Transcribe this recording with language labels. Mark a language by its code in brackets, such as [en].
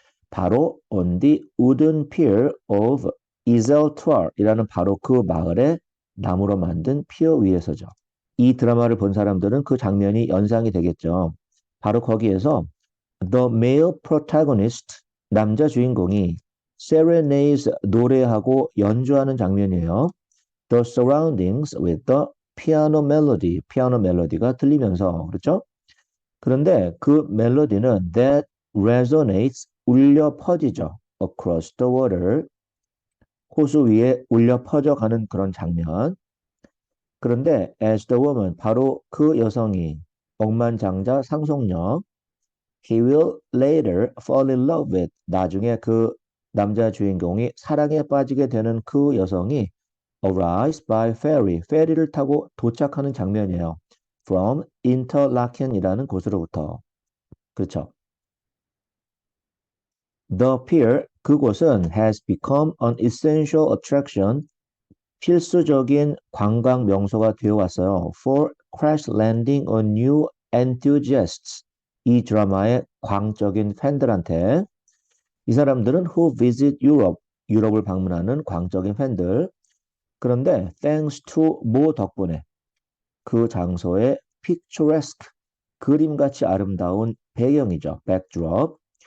[ko] 바로 [en] on the wooden pier of [ko] Iseltoir이라는 바로 그 마을의 나무로 만든 피어 위에서죠. 이 드라마를 본 사람들은 그 장면이 연상이 되겠죠. 바로 거기에서 [en] the male protagonist, [ko] 남자 주인공이 serenades 노래하고 연주하는 장면이에요. [en] The surroundings with the piano melody, [ko] 피아노 멜로디가 들리면서 그렇죠? 그런데 그 멜로디는 [en] that resonates [ko] 울려 퍼지죠. [en] across the water [ko] 호수 위에 울려 퍼져가는 그런 장면. 그런데 [en] as the woman [ko] 바로 그 여성이 억만장자 상속녀 [en] he will later fall in love with [ko] 나중에 그 남자 주인공이 사랑에 빠지게 되는 그 여성이 [en] arrives by ferry [ko] 페리를 타고 도착하는 장면이에요. from Interlaken이라는 곳으로부터 그렇죠. [en] The pier [ko] 그곳은 [en] has become an essential attraction [ko] 필수적인 관광 명소가 되어 왔어요. [en] For crash landing on new enthusiasts. [ko] 이 드라마의 광적인 팬들한테 이 사람들은 [en] who visit Europe, [ko] 유럽을 방문하는 광적인 팬들. 그런데 [en] thanks to [ko] 뭐 덕분에 그 장소의 picturesque, 그림같이 아름다운 배경이죠. backdrop.